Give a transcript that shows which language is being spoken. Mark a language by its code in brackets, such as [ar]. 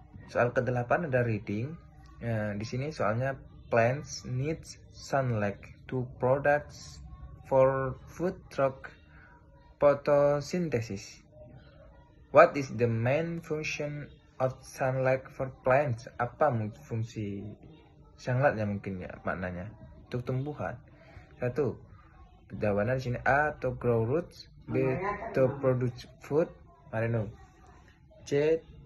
[id] Soal ke-8 ada reading. Di sini soalnya [en] plants needs sunlight to products for food through photosynthesis. What is the main function of sunlight for plants? [id] Apa fungsi sunlightnya mungkin ya maknanya untuk tumbuhan? 1. Jawabannya di sini A. [en] To grow roots, [id] B. [en] To produce food, I don't know, C.